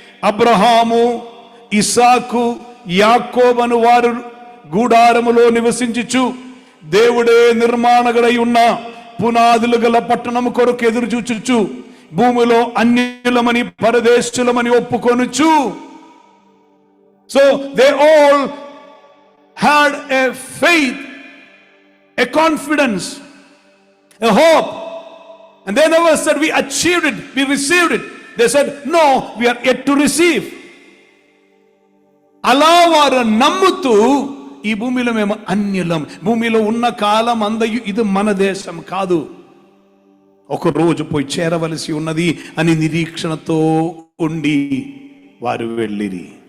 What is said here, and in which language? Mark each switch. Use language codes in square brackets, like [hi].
[te] అబ్రహాము, ఇస్సాకు, యాకోబను వారు గూడారములో నివసించుచు దేవుడే నిర్మాణగడై ఉన్న పునాదులు గల పట్టణము కొరకు ఎదురు చూచుచు భూమిలో అన్యులమని పరదేశులమని ఒప్పుకొనుచు. [en] So they all had a faith a confidence, a hope. And they never said we achieved it, we received it. They said, no, we are yet to receive. [te] అలా వారు నమ్ముతూ ఈ భూమిలో మేము అన్యులం, భూమిలో ఉన్న కాలం అందయు ఇది మన దేశం కాదు, ఒక రోజు పోయి చేరవలసి ఉన్నది అని నిరీక్షణతో ఉండి వారు వెళ్ళిరి.